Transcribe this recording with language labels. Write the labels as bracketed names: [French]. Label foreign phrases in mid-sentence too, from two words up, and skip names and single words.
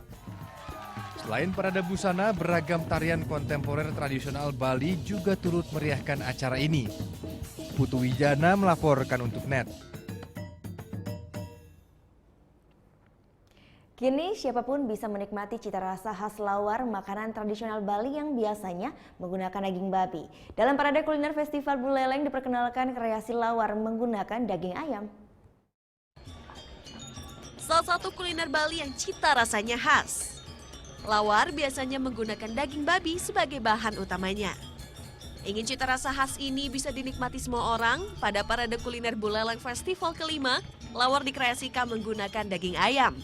[Indonesian] Selain parade busana, beragam tarian kontemporer tradisional Bali juga turut meriahkan acara ini. Putu Wijana melaporkan untuk NET. Kini siapapun bisa menikmati cita rasa khas lawar makanan tradisional Bali yang biasanya menggunakan daging babi. Dalam parade kuliner Festival Buleleng diperkenalkan kreasi lawar menggunakan daging ayam. Salah satu kuliner Bali yang cita rasanya khas. Lawar biasanya menggunakan daging babi sebagai bahan utamanya. Ingin cita rasa khas ini bisa dinikmati semua orang, pada parade kuliner Buleleng Festival kelima, lawar dikreasikan menggunakan daging ayam.